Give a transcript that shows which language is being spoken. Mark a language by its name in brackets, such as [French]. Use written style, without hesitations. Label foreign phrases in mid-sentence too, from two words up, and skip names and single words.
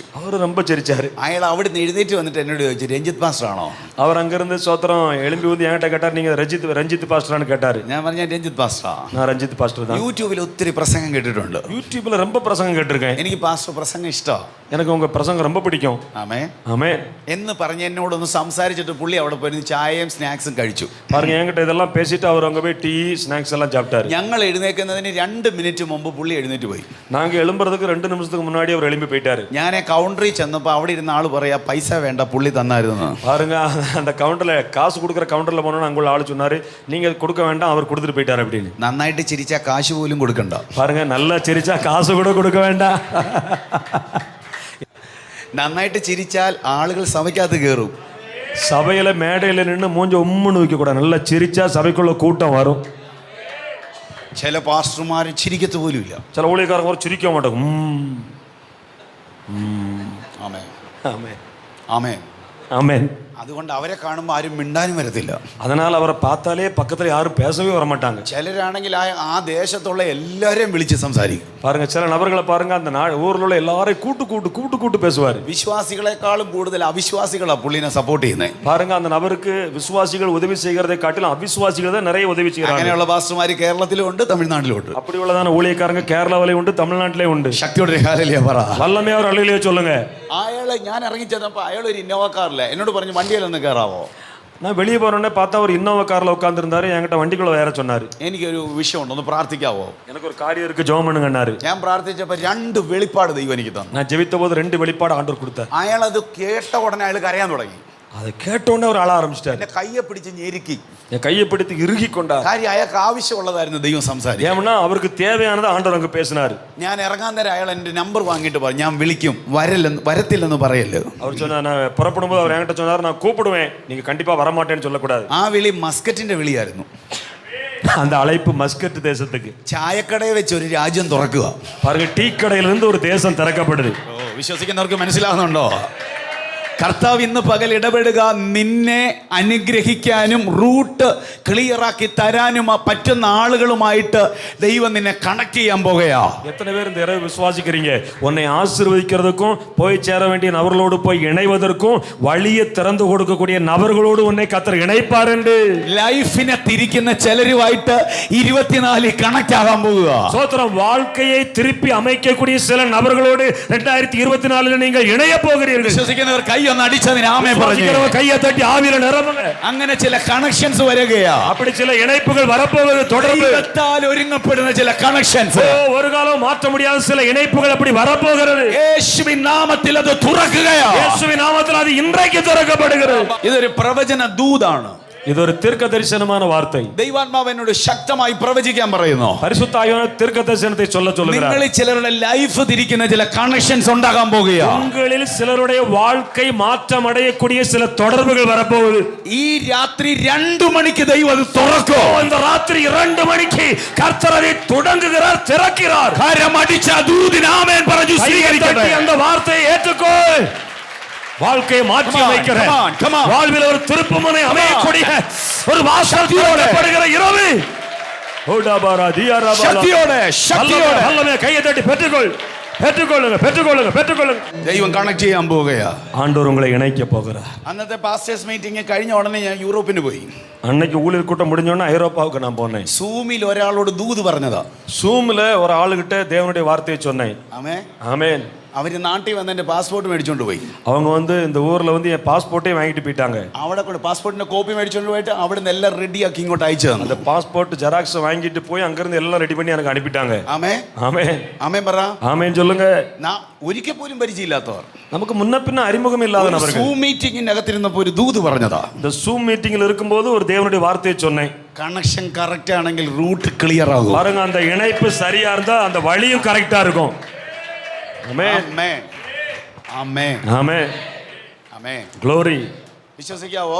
[Tamil] அவர் ரொம்ப சிரிச்சாரு. [Malayalam] അയാൾ അവിടെ നിന്ന് എഴുന്നേറ്റ് വന്നിട്ട് എന്നോട് ചോദിച്ചു, രഞ്ജിത്ത് പാസ്റ്റർ ആണോ? [Tamil] அவர் அங்கிருந்து சோத்திரம் எழும்பி வந்து என்கிட்ட கேட்டார், நீங்க ரஞ்சித் பாஸ்டரான்னு கேட்டாரு. [Malayalam] ഞാൻ പറഞ്ഞ രഞ്ജിത്ത് പാസ്റ്ററാ. [Tamil] நான் ரஞ்சித் பாஸ்டர் தான். [Malayalam] യൂട്യൂബിൽ ഒത്തിരി പ്രസംഗം കേട്ടിട്ടുണ്ട്. [Tamil] யூடியூப்ல ரொம்ப பிரசங்கம் கேட்டிருக்கேன். [Malayalam] എനിക്ക് പാസ്റ്റർ പ്രസംഗം ഇഷ്ടമാണ്. [Tamil] எனக்கு உங்க பிரசங்கம் ரொம்ப பிடிக்கும். [Malayalam] ആമേ [Tamil] ஆமே [Malayalam] എന്ന് പറഞ്ഞ് എന്നോടൊന്ന് സംസാരിച്ചിട്ട് പുള്ളി അവിടെ പോയി ചായയും സ്നാക്സും കഴിച്ചു. [Tamil] பாருங்க, என்கிட்ட இதெல்லாம் பேசிட்டு அவர் அங்க போய் டீ ஸ்நாக்ஸ் எல்லாம் சாப்பிட்டாரு. [Malayalam] ഞങ്ങൾ എഴുന്നേൽക്കുന്നതിന് 2 മിനിറ്റ് മുമ്പ് പുള്ളി എഴുന്നേറ്റ് പോയി. [Tamil] நாங்க எழும்புறதுக்கு 2 நிமிஷத்துக்கு முன்னாடி அவர் எழும்பி போயிட்டாரு. [Malayalam] ഞാൻ കൗണ്ടറിൽ ചെന്നപ്പോൾ അവിടെ ഇരുന്ന ആള് പറയാ, പൈസ വേണ്ട, പുള്ളി തന്നായിരുന്നു. [Tamil] பாருங்க, அந்த கவுண்டர்ல காசு கொடுக்குற கவுண்டர்ல போனோம்னா அங்குள்ள ஆளு சொன்னாரு, நீங்க கொடுக்க வேண்டாம், அவர் கொடுத்துட்டு போயிட்டாரு அப்படின்னு. [Malayalam] നന്നായിട്ട് ചിരിച്ചാൽ കാശ് പോലും കൊടുക്കണ്ട. [Tamil] பாருங்க, நல்லா சிரிச்சா காசு கூட கொடுக்க வேண்டாம். [Malayalam] നന്നായിട്ട് ചിരിച്ചാൽ ആളുകൾ സഭയ്ക്കകത്ത് കയറും. [Tamil] சபையில மேடையில நின்று மூஞ்ச உம்முன்னு வைக்க கூடாது. நல்லா சிரிச்சா சபைக்குள்ள கூட்டம் வரும். [Malayalam] ചില പാസ്റ്റർമാർ ചിരിക്കത്ത് പോലും ഇല്ല. [Tamil] சில ஊழியக்காரங்க ஒரு சிரிக்க மாட்டாங்க. [Malayalam] ആമേൻ [Tamil] ஆமென் [Malayalam] ആമേൻ. [Tamil] ஆமென். [Malayalam] അതുകൊണ്ട് അവരെ കാണുമ്പോൾ ആരും മിണ്ടാനും വരത്തില്ല. [Tamil] அதனால அவரை பார்த்தாலே பக்கத்துல யாரும் பேசவே வர மாட்டாங்க. [Malayalam] ചിലരാണെങ്കിൽ ആ ദേശത്തുള്ള എല്ലാവരെയും വിളിച്ച് സംസാരിക്കും. [Tamil] பாருங்க, சில நபர்களை பாருங்க, அந்த ஊர்ல உள்ள எல்லாரையும் கூட்டு பேசுவாரு. [Malayalam] വിശ്വാസികളെക്കാളും കൂടുതൽ അവിശ്വാസികളാ പുള്ളിനെ സപ്പോർട്ട് ചെയ്യുന്നത്. [Tamil] பாருங்க, அந்த நபருக்கு விசுவாசிகள் உதவி செய்கிறதை காட்டிலும் அவிசுவாசிகள் தான் நிறைய உதவி செய்யறாங்க. [Malayalam] അങ്ങനെയുള്ള പാസ്റ്റർമാർ കേരളത്തിലും ഉണ്ട്, തമിഴ്നാട്ടിലും ഉണ്ട്. [Tamil] அப்படி உள்ளதான ஊழியக்காரங்க கேரளாவிலே உண்டு, தமிழ்நாட்டிலே உண்டு. [Malayalam] ശക്തിയോടെ ഹല്ലേലൂയ പറ. [Tamil] வல்லமையா ஒரு அல்லேலூயா சொல்லுங்க. [Malayalam] അയാളെ ഞാൻ ഇറങ്ങി ചെന്നപ്പോൾ അയാൾ ഒരു ഇന്നോവ കാറില്ല. എന്നോട് പറഞ്ഞു വണ്ടിയിലൊന്ന് കയറാവോ. [Tamil] நான் வெளியே போறேன்னே பார்த்தா ஒரு இன்னோவா கார்ல உட்கார்ந்திருந்தாரு. என்கிட்ட வண்டிக்குள்ள வேற சொன்னாரு. [Malayalam] എനിക്കൊരു വിഷയമുണ്ട്, ഒന്ന് പ്രാർത്ഥിക്കാവോ. [Tamil] எனக்கு ஒரு காரியம் இருக்கு, ஜெபம் பண்ணுங்கன்னாரு. [Malayalam] ഞാൻ പ്രാർത്ഥിച്ചപ്പോൾ 2 വെളിപ്പാട് ദൈവം എനിക്ക് തന്നു. [Tamil] நான் ஜெபித்த போது 2 வெளிப்பாடு ஆண்டவர் கொடுத்தார். [Malayalam] അയാൾ അത് കേട്ട ഉടനെ അയാൾ കരയാൻ തുടങ്ങി. [Tamil] அதை கேட்ட உடனே அவர் அழ ஆரம்பிச்சிட்டாரு. [Malayalam] എന്റെ കയ്യെ പിടിച്ച് ഞെരുക്കി. [Tamil] என் கையை பிடித்து இறுகி கொண்டார். [Malayalam] കാര്യം അയാൾക്ക് ആവശ്യമുള്ളതായിരുന്നു ദൈവം സംസാരിക്കും. [Tamil] ஏன்னா அவருக்கு தேவையானது ஆண்டவர் அங்க பேசினாரு. [Malayalam] ഞാൻ ഇറങ്ങാൻ നേരം അയാൾ എൻ്റെ നമ്പർ വാങ്ങിയിട്ട് പറഞ്ഞു, ഞാൻ വിളിക്കും, വരത്തില്ലെന്ന് പറയല്ലോ. [Tamil] அவர் சொன்னார், நான் புறப்படும் போது அவர் என்கிட்ட சொன்னார், நான் கூப்பிடுவேன், நீங்க கண்டிப்பா வர மாட்டேன்னு சொல்லக்கூடாது. [Malayalam] ആ വിളി മസ്കറ്റിന്റെ വിളിയായിരുന്നു. [Tamil] அந்த அழைப்பு மஸ்கட் தேசத்துக்கு. [Malayalam] ചായക്കടയിൽ വെച്ച് ഒരു രാജ്യം തുറക്കുക. [Tamil] பாருங்க, டீ கடையிலிருந்து ஒரு தேசம் திறக்கப்படுது. [Malayalam] വിശ്വസിക്കുന്നവർക്ക് മനസ്സിലാകുന്നുണ്ടോ? കർത്താവ് ഇന്ന് പകൽ ഇടപെടുക, നിന്നെ അനുഗ്രഹിക്കാനും റൂട്ട് ക്ലിയറാക്കി തരാനും പറ്റുന്ന ആളുകളുമായിട്ട് ദൈവം നിന്നെ കണക്ട് ചെയ്യാൻ പോകുകയാ. [Tamil] எத்தனை பேர் இந்த இரவு விசுவாசிக்கிறீங்க? உன்னை ஆசீர்வதிக்கிறதுக்கும் போய் சேர வேண்டிய நபர்களோடு போய் இணைவதற்கும் வழியை திறந்து கொடுக்கக்கூடிய நபர்களோடு உன்னை கர்த்தர் இணைப்பார் என்று. [Malayalam] ലൈഫിനെ തിരിക്കുന്ന ചിലരുമായിട്ട് 24 കണക്ട് ആകാൻ പോകുക. [Tamil] சோத்திரம், வாழ்க்கையை திருப்பி அமைக்கக்கூடிய சில நபர்களோடு 2024 நீங்கள் இணைய போகிறீர்கள். [Malayalam] വിശ്വസിക്കുന്നവർ കൈ ഒന്ന് അടിച്ചതിന് ആമേൻ പറഞ്ഞു. [Tamil] கையை தட்டி ஆவியில நிரம்புங்க. [Malayalam] അങ്ങനെ ചില കണക്ഷൻസ് വരികയാ. [Tamil] அப்படி சில இணைப்புகள் வரப்போகுது. தொடர்ந்து [Malayalam] ദൈവത്താൽ ഒരുങ്ങപ്പെടുന്ന ചില കണക്ഷൻസ്, [Tamil] ஒரு காலம் மாற்ற முடியாத சில இணைப்புகள் அப்படி வரப்போகிறது. [Malayalam] യേശുവിൻ നാമത്തിൽ അത് തുറക്കുകയാ. [Tamil] இயேசுவின் நாமத்தில் அது இன்றைக்கு திறக்கப்படுகிறது. [Malayalam] ഇതൊരു പ്രവചന ദൂതാണ്. [Tamil] இது ஒரு தீர்க்க தரிசனமான வார்த்தை. [Malayalam] ദൈവാത്മാവ് എന്നോട് ശക്തമായി പ്രവചിക്കാൻ പറയുന്നു. [Tamil] பரிசுத்த ஆவியானவர் தீர்க்க தரிசனத்தை சொல்லுகிறார். [Malayalam] നിങ്ങളിൽ ചിലരുടെ ലൈഫ് തിരിക്കുന്ന ചില കണക്ഷൻസ് ഉണ്ടാകാൻ പോകുകയാ. [Tamil] உங்களில் சிலருடைய வாழ்க்கை மாற்றம் அடையக்கூடிய சில தொடர்புகள் வரப்போகுது. [Malayalam] ഈ രാത്രി 2 മണിക്ക് ദൈവം അത് തുറക്കും. [Tamil] இந்த ராத்திரி 2 மணிக்கு கர்த்தர் அதை தொடங்குகிறார், திறக்கிறார். [Malayalam] കരമടിച്ച ദൂതിന് ആമേൻ പറഞ്ഞു സ്വീകരിക്കട്ടെ. [Tamil] அந்த வார்த்தையை ஏற்றுக்கொள். வாழ்க்கையை மாற்றி அமைக்கிற, வாழ்வில் ஒரு திருப்புமுனை அமையக்கூடிய ஒரு வாசல் திறக்கப்படுகிற இரவு. [Malayalam] ശക്തിയോടെ [Tamil] கையை தட்டி பெற்றுக்கொள்ளுங்க. [Malayalam] ദൈവം കണക്ട് ചെയ്യാൻ പോകുകയാ. [Tamil] ஆண்டவர் உங்களை இணைக்க போகிறார். [Malayalam] അന്നത്തെ [English] pastors meeting [Malayalam] കഴിഞ്ഞ ഉടനെ ഞാൻ യൂറോപ്പിന് പോയി. [Tamil] அன்னைக்கு ஊழியர் கூட்டம் முடிஞ்சோன்னா ஐரோப்பாவுக்கு நான் போனேன். [Malayalam] സൂമിൽ ഒരാളോട് ദൂത് പറഞ്ഞതാ. [Tamil] சூம்ல ஒரு ஆளுகிட்ட தேவனுடைய வார்த்தையை சொன்னேன். ஆமென். [Malayalam] അവര് നാട്ടിൽ വന്ന് എന്റെ പാസ്പോർട്ട് മേടിച്ചോണ്ട് പോയി. [Tamil] அவங்க வந்து இந்த ஊர்ல வந்து என் பாஸ்போர்ட்டே வாங்கிட்டு போயிட்டாங்க. [Malayalam] അവിടെ കൊണ്ട് പാസ്പോർട്ടിന്റെ കോപ്പി മേടിച്ചോണ്ട് പോയിട്ട് അവിടെ നിന്ന് എല്ലാം റെഡിയാക്കി ഇങ്ങോട്ട് അയച്ചു തന്നു. [Tamil] அந்த பாஸ்போர்ட் ஜெராக்ஸ் வாங்கிட்டு போய் அங்க இருந்து எல்லாம் ரெடி பண்ணி எனக்கு அனுப்பிட்டாங்க. [Malayalam] ആമേൻ [Tamil] ஆமென். [Malayalam] ആമേൻ പറ. [Tamil] ஆமென் சொல்லுங்க. [Malayalam] ഒരിക്കൽ പോലും പരിചയമില്ലാത്തവർ, [Tamil] நமக்கு முன்ன பின்ன அறிமுகம் இல்லாத நபர்கள் [Malayalam] സൂം മീറ്റിംഗിന്റെ അകത്തിരുന്നപ്പോൾ ഒരു ദൂത് പറഞ്ഞതാ. [Tamil] இந்த சூம் மீட்டிங்ல இருக்கும்போது ஒரு தேவனுடைய வார்த்தையை சொன்னேன். [English] connection correct [Malayalam] ആണെങ്കിൽ [English] route clear [Malayalam] ആകും. [Tamil] பாருங்க, அந்த இணைப்பு சரியா இருந்தா அந்த வழியும் கரெக்டா இருக்கும். ஆமென். [Malayalam] ആമേൻ ആമേൻ [Tamil] ஆமென். [Malayalam] ആമേൻ. ഗ്ലോറി. വിശ്വസിക്കാവോ?